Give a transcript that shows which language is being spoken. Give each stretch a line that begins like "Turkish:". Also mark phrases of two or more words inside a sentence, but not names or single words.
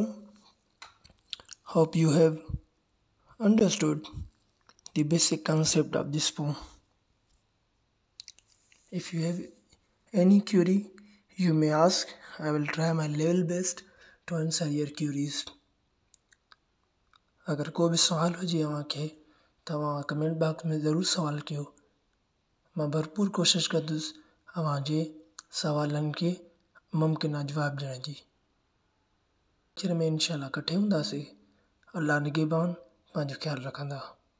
English: Hope you have understood the basic concept of this poem. If you have any query, you may ask. I will try my level best to answer your queries.
Sindhi: अगर को भी सवाल हुजे अव्हांखे त अव्हां कमेंट बॉक्स में ज़रूरु सवाल कयो। मां भरपूर कोशिश कंदुसि अव्हांजे सवालनि खे मुमकिन जवाब ॾियण जी। चिर में इंशाअल्लाह इकट्ठे हूंदासीं। अल्लाह निगहबान, पंहिंजो ख़्यालु रखंदा।